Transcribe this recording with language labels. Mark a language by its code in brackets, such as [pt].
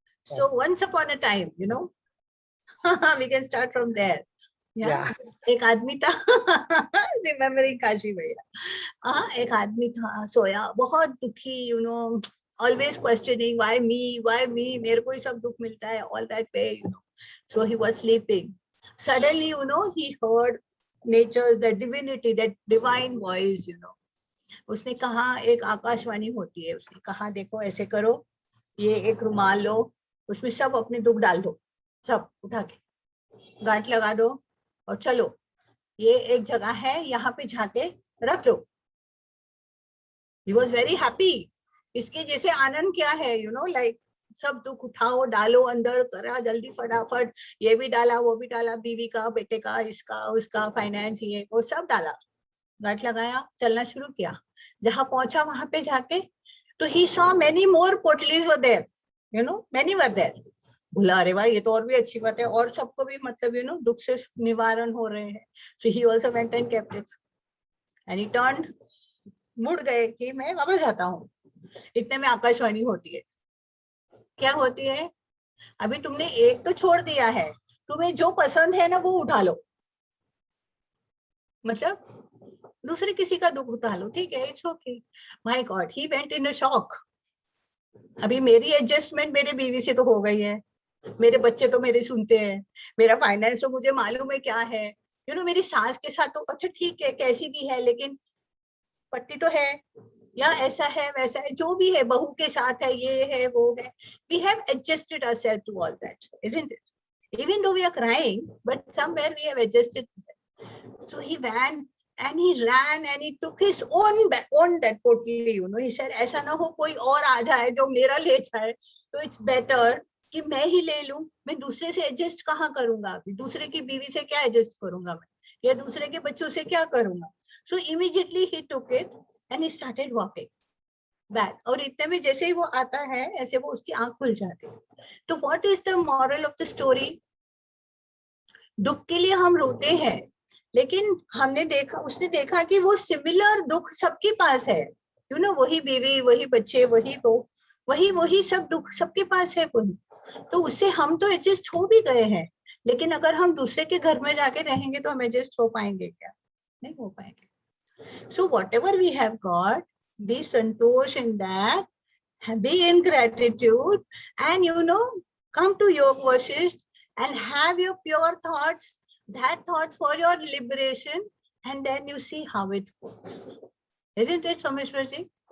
[en] So once upon a time, you know, we can start from there. Yeah. [hi] एक आदमी था, [en] remembering [hi] Kashi भैया. हाँ, एक आदमी था, सोया, बहुत दुखी, you know, [en] always questioning why me, [hi] मेरे को ही सब दुख मिलता है, [en] all that way, you know. So he was sleeping. Suddenly, you know, he heard nature's, the divinity, that divine voice, you know. [hi] उसने कहा, एक आकाशवाणी होती है, उसने कहा देखो ऐसे करो, ये एक रुमाल लो, उसमें सब अपने दुख डाल दो, सब उठा के गांठ लगा दो और चलो, ये एक जगह है, यहाँ पे जाके रख दो. [en] He was very happy. [hi] इसके जैसे आनंद क्या है, you know, like सब दुख उठाओ, डालो अंदर, करा जल्दी फटाफट, ये भी डाला, वो भी डाला, बीवी का, बेटे का, इसका, उसका, फाइनेंस, ये वो सब डाला, गांठ लगाया, चलना शुरू किया. जहां पहुंचा वहां पे जाके तो [en] he saw many more पोटलीज were there, you know, many were there. [hi] बोला अरे भाई ये तो और भी अच्छी बात है, और सबको भी मतलब you know दुख से निवारण हो रहे हैं. [en] So he also went and kept it and he turned, [hi] मुड़ गए कि मैं वापस जाता हूँ. इतने में आकाशवाणी होती है. क्या होती है? अभी तुमने एक तो छोड़ दिया है, तुम्हें जो पसंद है ना वो उठा लो, मतलब दूसरे किसी का दुख उठा लो, ठीक है, [en] It's okay. My God, he went in a shock. [hi] अभी मेरी एडजस्टमेंट मेरे बीवी से तो हो गई है, मेरे बच्चे तो मेरे सुनते हैं, मेरा फाइनेंस तो मुझे मालूम है क्या है, यू नो, मेरी सास के साथ तो अच्छा ठीक है कैसी भी है, लेकिन पट्टी तो है, या ऐसा है वैसा है, जो भी है, बहू के साथ है, ये है वो है. [en] We have adjusted ourself to all that, isn't it? Even though we are crying, but somewhere we have adjusted. So he ran and he took his own that pottery, you know. He said, [hi] ऐसा ना हो कोई और आ जाए जो मेरा ले जाए, [en] तो it's better [hi] कि मैं ही ले लूं. मैं दूसरे से एडजस्ट कहाँ करूंगा, अभी दूसरे की बीवी से क्या एडजस्ट करूंगा मैं, या दूसरे के बच्चों से क्या करूंगा. [en] So immediately he took it and he started walking back. [hi] और इतने में जैसे ही वो आता है, ऐसे वो उसकी आंख खुल जाती है. [en] तो what is the moral of the story? [hi] दुख के लिए हम रोते हैं, लेकिन हमने देखा, उसने देखा कि वो सिमिलर दुख सबके पास है, यू नो, वही बीवी, वही बच्चे, वही सब दुख सबके पास है कोई. तो उससे हम तो एडजस्ट हो भी गए हैं, लेकिन अगर हम दूसरे के घर में जाके रहेंगे तो हम एडजस्ट हो पाएंगे क्या? नहीं हो पाएंगे. [en] So whatever we have got, be santosh in that, be in gratitude, and you know, come to Yoga Vasisht and have your pure thoughts, that thoughts for your liberation, and then you see how it works. Isn't it, Someshwar ji?